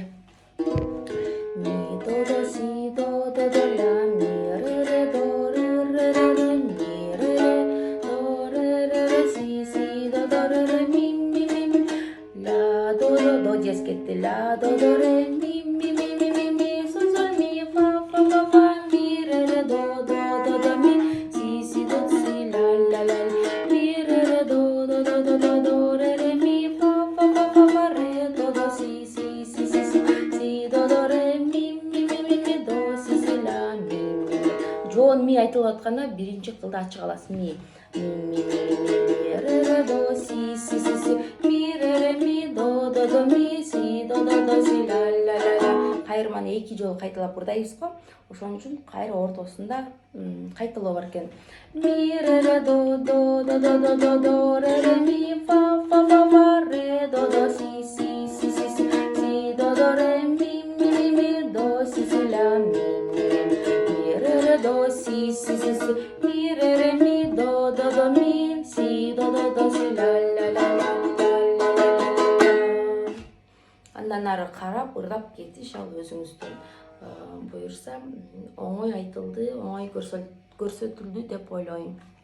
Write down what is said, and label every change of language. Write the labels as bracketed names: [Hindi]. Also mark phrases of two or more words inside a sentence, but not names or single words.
[Kyrgyz] Ми до до си до ля ми ре до ре ми ре до си до ми ля до диез кетти, ля до ре ми соль ми фа ми ре до ми си до си ля ми ре до ре ми фа ре до си до ре ми до си ля ми. Жоон ми айтылып атканда биринчи кылда ачык аласыз. Ми ре до си ми ре ми до ми си до си ля. Кайырманы 2 жолу кайталап ырдайбыз го. Ошон үчүн кайра ортосунда кайталоо бар экен. Ми ре до ре ми фа ре до си до ре ми до си ля ми ре до си ми ре ми до ми си до си ля. Андан ары карап ырдап кетиш ал өзүңүздүн буюрса оңой айтылды, оңой көрсөтүлдү деп ойлойм.